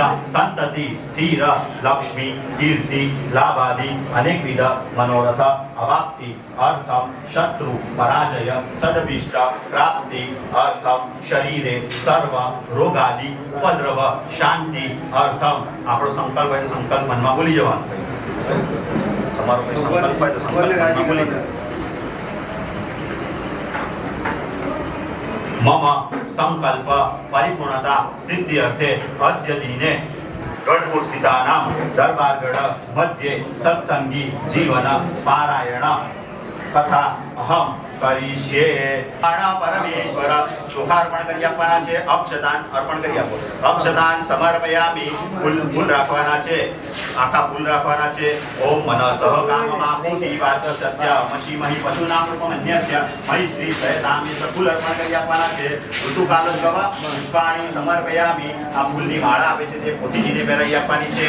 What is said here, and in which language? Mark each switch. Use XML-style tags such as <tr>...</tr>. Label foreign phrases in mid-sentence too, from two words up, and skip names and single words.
<sa>संतति स्थिर लक्ष्मी कीर्ति लाभादि अनेकविध मनोरथ अवाप्ति अर्थम शत्रु पराजय सदभिष्ट प्राप्ति अर्थम शरीरे सर्व रोगादि उपद्रव शांति अर्थम</sa> <gu>આપણો સંકલ્પ હોય તો સંકલ્પ મનમાં બોલી જવાનો તમારો કોઈ સંકલ્પ હોય તો સંકલ્પ મનમાં બોલી</gu> <sa>मम संकल्प परिपूर्णता सिद्धि अर्थे अद्य दिने गढ़पुर स्थितानां दरबारगढ़ मध्ये सत्संगी जीवन पारायण कथा अहम करिष्ये। परमेश्वर शुभार्पण</sa> <gu>કરી આપવાના છે, અક્ષતાન અર્પણ કરી આપો।</gu> <sa>અક્ષતાન સમર્પયામિ</sa> <gu>ફૂલ રાખવાના છે, આખા ફૂલ રાખવાના છે।</gu> <sa>ઓમ મનસઃ કામમાપુતિ વાચ સત્ય મશીમહી પશુનામ રૂપમન્યસ્ય મહી શ્રી સયતામિ</sa> <gu>ફૂલ અર્પણ કરી આપવાના છે।</gu> <sa>ઋતુકાલસ્કવ પુષ્પાણિ સમર્પયામિ</sa> <gu>આ ફૂલની માળા આપે છે તે પોતીજીને પહેરાવી આપવાની છે।</gu>